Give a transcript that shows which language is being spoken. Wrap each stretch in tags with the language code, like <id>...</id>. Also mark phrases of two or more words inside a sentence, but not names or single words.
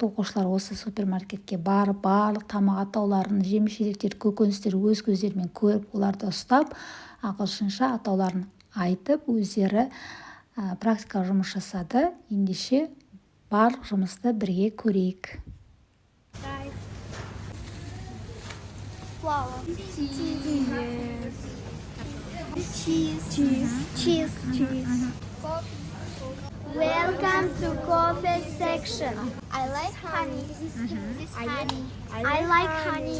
<kk>Оқушылар осы супермаркетке барып, барлық тамақ атауларын, жеміс-жидектер, көкөністер өз көздерімен көріп, оларды ұстап, ағылшынша атауларын айтып, өздері практика жұмыс жасады. Ендеше барлық жұмысты бірге көрейік.</kk> <en>Welcome to coffee section. I like honey. This honey. I like honey.</en>